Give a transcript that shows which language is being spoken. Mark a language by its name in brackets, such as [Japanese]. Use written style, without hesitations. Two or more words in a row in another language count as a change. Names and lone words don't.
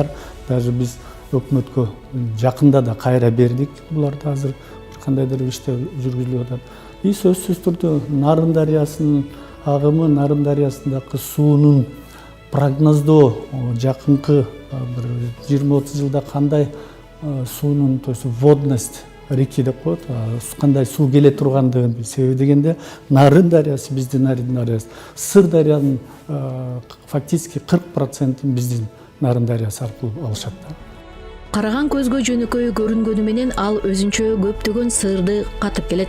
[Kyrgyz] Даже биз өкмөткө жакында да кайра бердик. Буларды азыр кандайдыр иштер жүргүзүлүп атат. Сөзсүз түрдө Нарын дарыясынын агымы, Нарын дарыясындагы суунун прогноздоо жакынкы бир 20-30 жылда кандай суунун, [Russian] то есть водность реки [Kyrgyz] деп коет, кандай суу келе тургандыгын себеби дегенде Нарын дарыясы, биздин Нарын дарыясы, Сыр дарыянын фактически 40% биздин Нарын дарыясы аркылуу алышат да. Караган көзгө жөнөкөй көрүнгөнү менен ал өзүнчө көптөгөн сырды катып келет.